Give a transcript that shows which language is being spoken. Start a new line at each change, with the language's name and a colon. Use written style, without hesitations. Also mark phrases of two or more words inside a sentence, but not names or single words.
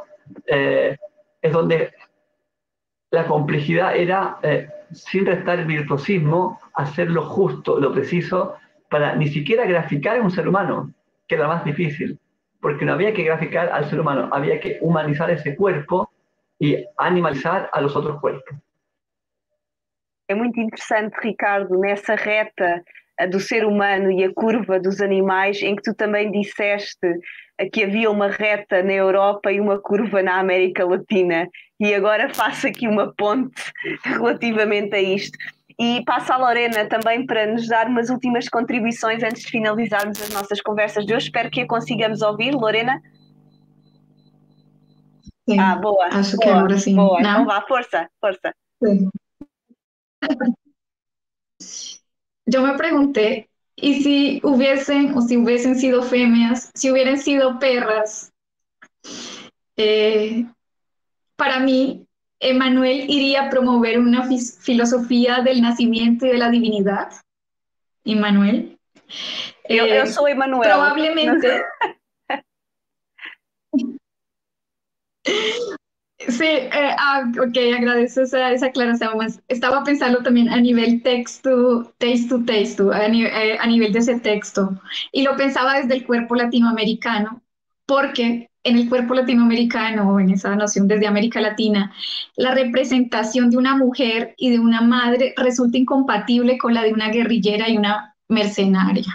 Spanish: Es donde la complejidad era, sin restar el virtuosismo, hacer lo justo, lo preciso, para ni siquiera graficar a un ser humano, que era más difícil, porque no había que graficar al ser humano, había que humanizar ese cuerpo y animalizar a los otros cuerpos.
Portuguese: É muito interessante, Ricardo, nessa reta do ser humano e a curva dos animais, em que tu também disseste que havia uma reta na Europa e uma curva na América Latina. E agora faço aqui uma ponte relativamente a isto. E passo à Lorena também para nos dar umas últimas contribuições antes de finalizarmos as nossas conversas de hoje. Espero que a consigamos ouvir, Lorena.
Spanish: Sí,
Portuguese: Boa. acho Boa,
Spanish: que ahora sí.
Portuguese: boa.
Spanish: ¿No?
Portuguese: Então vá, força, força.
Spanish: Sí. Yo me pregunté, ¿y si hubiesen sido femias, si hubieran sido perras? Eh, para mí, Emmanuel iría a promover una filosofía del nacimiento y de la divinidad. Emmanuel.
Portuguese: Eu sou Emanuel.
Spanish: Probablemente. Sí, ok, agradezco esa aclaración. Estaba pensando también a nivel texto, a nivel de ese texto. Y lo pensaba desde el cuerpo latinoamericano, porque en el cuerpo latinoamericano, o en esa noción desde América Latina, la representación de una mujer y de una madre resulta incompatible con la de una guerrillera y una mercenaria.